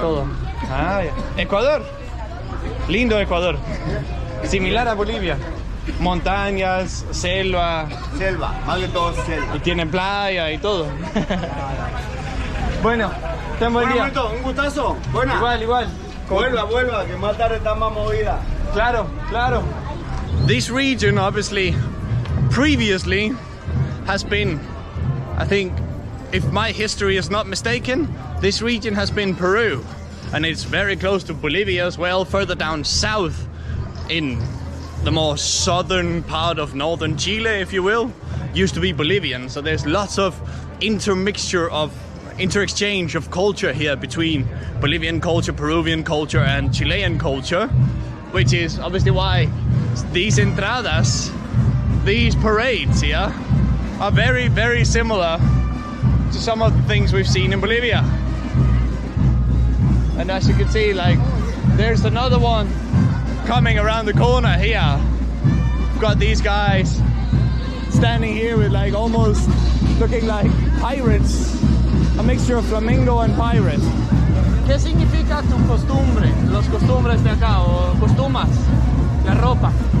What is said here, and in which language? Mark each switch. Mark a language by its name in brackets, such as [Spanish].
[Spanish] todo. Ah, ya. Ecuador. Lindo Ecuador. Similar a Bolivia. Montañas, selva. Selva, más que todo selva. Y tienen playa y todo. Bueno, ten buen día. Hermanito, un gustazo. Buena. Igual. Vuelva, que más tarde está más movida. Claro. [English] This region obviously previously has been, I think, if my history is not mistaken, this region has been Peru, and it's very close to Bolivia as well, further down south in the more southern part of northern Chile, if you will, used to be Bolivian. So there's lots of inter-exchange of culture here between Bolivian culture, Peruvian culture, and Chilean culture, which is obviously why these entradas, these parades here, are very, very similar to some of the things we've seen in Bolivia. And as you can see, like, there's another one coming around the corner here. We've got these guys standing here with like almost looking like pirates, a mixture of flamingo and pirate. [Spanish] ¿Qué significa tu costumbre? Los costumbres de acá, o costumas, la ropa.